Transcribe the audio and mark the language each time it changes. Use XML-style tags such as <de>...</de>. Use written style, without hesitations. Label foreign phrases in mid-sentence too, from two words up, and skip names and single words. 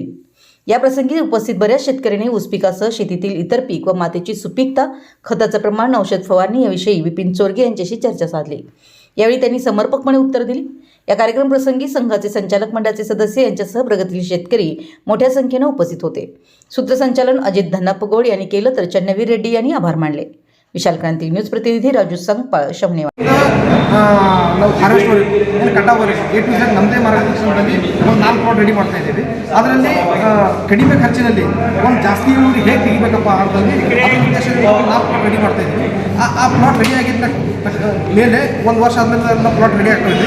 <mr>याप्रसंगी उपस्थित बऱ्याच शेतकऱ्यांनी ऊस पिकासह शेतीतील इतर पीक व मातीची सुपीकता, खताचं प्रमाण, औषध फवारणी याविषयी बिपिन चोरगे यांच्याशी चर्चा साधली. यावेळी त्यांनी समर्पकपणे उत्तर दिली. या कार्यक्रम प्रसंगी संघाचे संचालक मंडळाचे सदस्य यांच्यासह प्रगतशील शेतकरी मोठ्या संख्येनं उपस्थित होते. सूत्रसंचालन अजित धन्नापगोड यांनी केलं, तर चन्नवीर रेड्डी यांनी आभार मानले. विशाल क्रांती न्यूज प्रतिनिधी राजू संगपाळ, शमनेवाडी.</mr> <kn>ನಾವು ಫಾರೆಸ್ಟ್ವರೆಗೂ ಏನು ಕಟಾವರೆಗೂ</kn> <en>A to Z</en> <kn>ನಮ್ಮದೇ ಮಾರ್ಗದರ್ಶನದಲ್ಲಿ ಒಂದು 4 ಪ್ಲಾಟ್ ರೆಡಿ ಮಾಡ್ತಾ ಇದ್ದೀವಿ. ಅದರಲ್ಲಿ ಕಡಿಮೆ ಖರ್ಚಿನಲ್ಲಿ ಒಂದು ಜಾಸ್ತಿ ಇಳುವರಿ ಹೇಗೆ ತೆಗಿಬೇಕಪ್ಪ ಅಂತಂದು ಅದರ ಉದ್ದೇಶದಲ್ಲಿ 4 ಪ್ಲಾಟ್ ರೆಡಿ ಮಾಡ್ತಾ ಇದ್ದೀವಿ. ಆ ಪ್ಲಾಟ್ ರೆಡಿ ಆಗಿದ್ದ ಮೇಲೆ ಒಂದು ವರ್ಷ ಆದಮೇಲೆ ಎಲ್ಲ ಪ್ಲಾಟ್ ರೆಡಿ ಆಗ್ತಾ ಇದ್ವಿ.</kn>